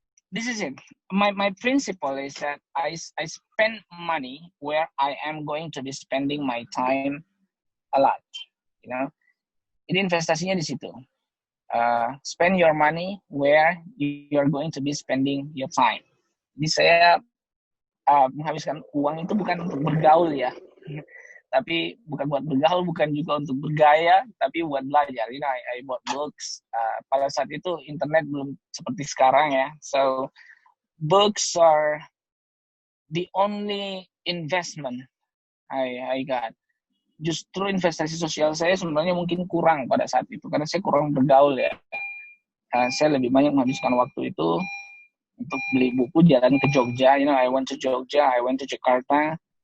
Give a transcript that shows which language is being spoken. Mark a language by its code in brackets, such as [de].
[en] This is it. My principle is that I spend money where I am going to be spending my time a lot. [id] Ini investasinya di situ. [en] Spend your money where you are going to be spending your time. [id] Jadi saya menghabiskan uang itu bukan untuk bergaul ya, tapi bukan buat bergaul, bukan juga untuk bergaya, tapi buat belajar. [en] I bought books. [id] Pada saat itu internet belum seperti sekarang ya, [en] so books are the only investment I got. [id] Justru investasi sosial saya sebenarnya mungkin kurang pada saat itu karena saya kurang bergaul ya. Saya lebih banyak menghabiskan waktu itu untuk beli buku, jalan ke Jogja. [en] I went to Jogja, I went to Jakarta.